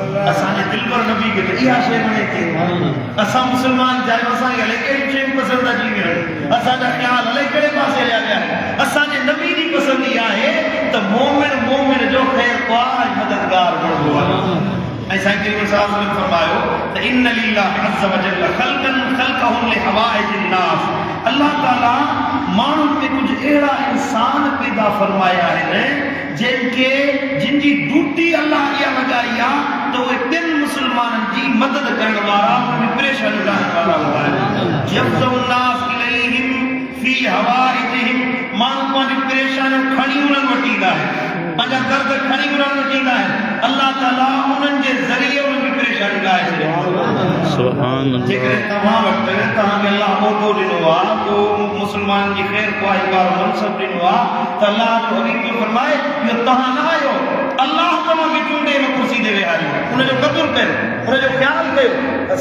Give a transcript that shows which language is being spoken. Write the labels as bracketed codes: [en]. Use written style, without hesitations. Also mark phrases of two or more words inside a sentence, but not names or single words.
[sd] असांजे दिलबर नबी खे त इहा शइ वणे थी। असां मुस्लमान चाहियूं असांखे हले कहिड़ी शयूं पसंदि अची वियूं, असांजा ख़्याल हले कहिड़े पासे हलिया विया आहिनि। असांजे नबी जी पसंदि इहा आहे त मोमिन जो ख़ैर ख़्वाह ऐं मददगार बणिबो आहे। ऐं साईं क़रीम [ar] صلى الله عليه وسلم [sd] फरमायो त [ar] إن لله عز وجل خلقا خلقهم لحوائج الناس, [sd] अल्लाह ताला माण्हुनि में कुझु अहिड़ा इंसान पैदा फरमाया आहिनि जिन जी ड्यूटी अल्लाह इहा लॻाई आहे त उहे ॿियनि मुस्लमाननि जी मदद करण वारा, उन्हनि परेशानी लाहिण वारा हूंदा आहिनि। [ar] يفزع الناس إليهم في حوائجهم, [sd] माण्हू पंहिंजूं परेशानियूं खणी उन्हनि वटि ईंदा आहिनि, पंहिंजा दर्द खणी उन्हनि वटि ईंदा आहिनि। अल्लाह ताला उन्हनि जे ज़रिए उन्हनि जी परेशानी लाहे छॾे। [ar] سبحان الله. [sd] जेकॾहिं तव्हां वटि तव्हांखे अल्लाह उहिदो ॾिनो आहे, को मुस्लमान जी ख़ैर ख़्वाही वारो मनसब ॾिनो आहे, त अल्लाह जो हबीब फरमाए इहो तव्हां न आहियो, अल्लाह तव्हांखे चूंडे हिन कुर्सी ते वेहारियो, उनजो क़दुरु कयो, उनजो ख़्यालु कयो।